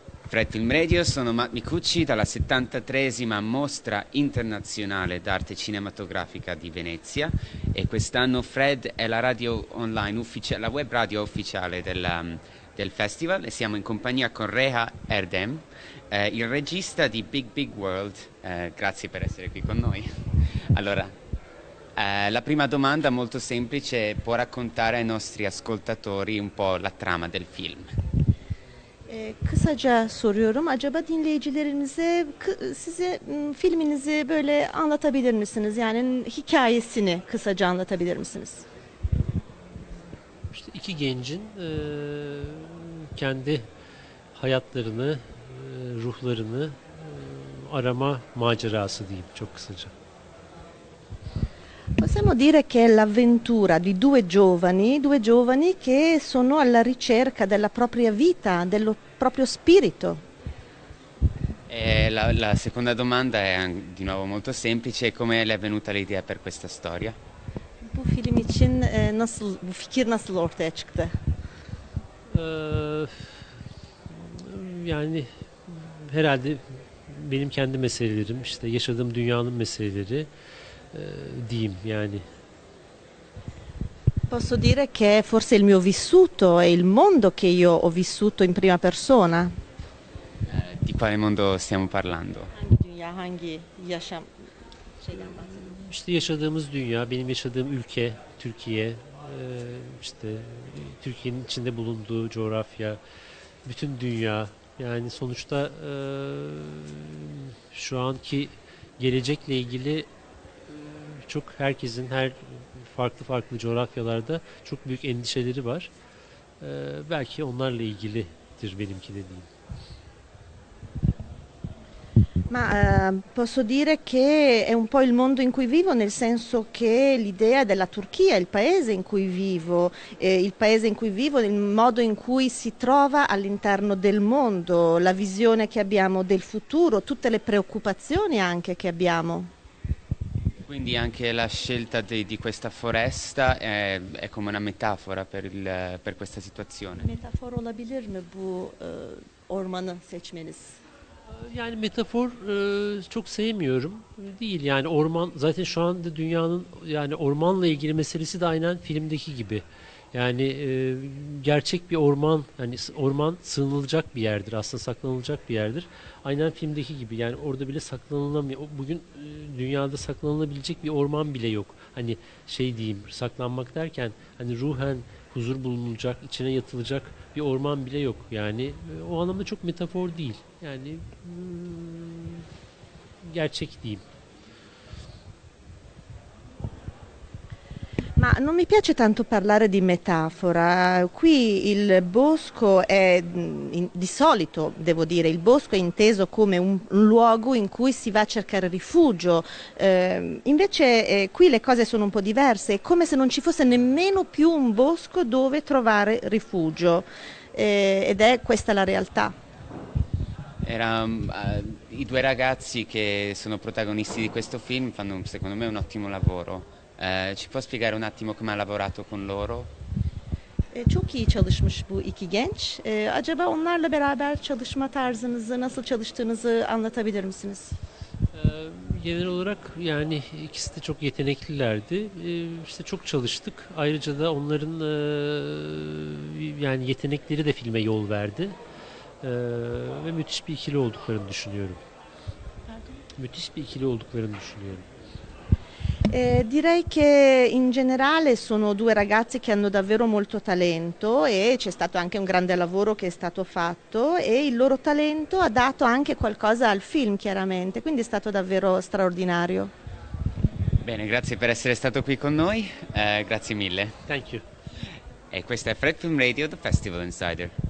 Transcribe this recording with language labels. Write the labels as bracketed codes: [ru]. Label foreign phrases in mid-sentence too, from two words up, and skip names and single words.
[it] Fred Film Radio, sono Matt Micucci dalla 73esima Mostra Internazionale d'Arte Cinematografica di Venezia e quest'anno Fred è la radio online, la web radio ufficiale del festival e siamo in compagnia con Reha Erdem, il regista di Big Big World. Grazie per essere qui con noi. Allora, la prima domanda molto semplice, può raccontare ai nostri ascoltatori un po' la trama del film? [tr] Kısaca soruyorum. Acaba dinleyicilerimize size filminizi böyle anlatabilir misiniz? Yani hikayesini kısaca anlatabilir misiniz? İşte iki gencin kendi hayatlarını, ruhlarını arama macerası diyeyim çok kısaca. [it] Possiamo dire che è l'avventura di due giovani che sono alla ricerca della propria vita, del proprio spirito. La seconda domanda è di nuovo molto semplice, come le è venuta l'idea per questa storia? [tr] Bu film için bu fikir nasıl ortaya çıktı? Yani herhalde benim kendi meselelerim, işte yaşadığım dünyanın meseleleri diyeyim yani. [it] Posso dire che è forse il mio vissuto, è il mondo che io ho vissuto in prima persona. Di quale mondo stiamo parlando? [tr] Hangi dünya, hangi yaşam şeyden bahsediyorum? İşte yaşadığımız dünya, benim yaşadığım ülke, Türkiye, işte Türkiye'nin içinde bulunduğu coğrafya, bütün dünya. Yani sonuçta şu anki gelecekle ilgili çok herkesin her farklı coğrafyalarda çok büyük endişeleri var. Belki onlarla ilgilidir benimki de diyeyim. [it] Ma posso dire che è un po' il mondo in cui vivo, nel senso che l'idea della Turchia, il paese in cui vivo, il modo in cui si trova all'interno del mondo, la visione che abbiamo del futuro, tutte le preoccupazioni anche che abbiamo. Quindi anche la scelta di questa foresta è come una metafora per questa situazione. [tr] Metafor olabilir mi bu ormanı seçmeniz? Yani metafor çok sevmiyorum. Değil yani orman zaten şu anda dünyanın yani ormanla ilgili meselesi de aynen filmdeki gibi. Yani gerçek bir orman, yani orman sığınılacak bir yerdir, aslında saklanılacak bir yerdir. Aynen filmdeki gibi yani orada bile saklanılamıyor. Bugün dünyada saklanılabilecek bir orman bile yok. Hani şey diyeyim, saklanmak derken hani ruhen huzur bulunulacak, içine yatılacak bir orman bile yok. Yani o anlamda çok metafor değil. Yani gerçek diyeyim. [it] Ma non mi piace tanto parlare di metafora. Qui il bosco è, di solito, devo dire, il bosco è inteso come un luogo in cui si va a cercare rifugio. Invece qui le cose sono un po' diverse, è come se non ci fosse nemmeno più un bosco dove trovare rifugio. Ed è questa la realtà. I due ragazzi che sono protagonisti di questo film fanno secondo me un ottimo lavoro. Ci può spiegare un attimo come ha lavorato con loro? [tr] Çok iyi çalışmış bu iki genç. Acaba onlarla beraber çalışma tarzınızı, nasıl çalıştığınızı anlatabilir misiniz? Genel olarak yani ikisi de çok yeteneklilerdi. İşte çok çalıştık. Ayrıca da onların yani yetenekleri de filme yol verdi. Ve müthiş bir ikili olduklarını düşünüyorum. Müthiş bir ikili olduklarını düşünüyorum. [it] Direi che in generale sono due ragazzi che hanno davvero molto talento e c'è stato anche un grande lavoro che è stato fatto e il loro talento ha dato anche qualcosa al film chiaramente, quindi è stato davvero straordinario. Bene, grazie per essere stato qui con noi, grazie mille. [en] Thank you. [it] E questa è Fred Film Radio, [en] The Festival Insider.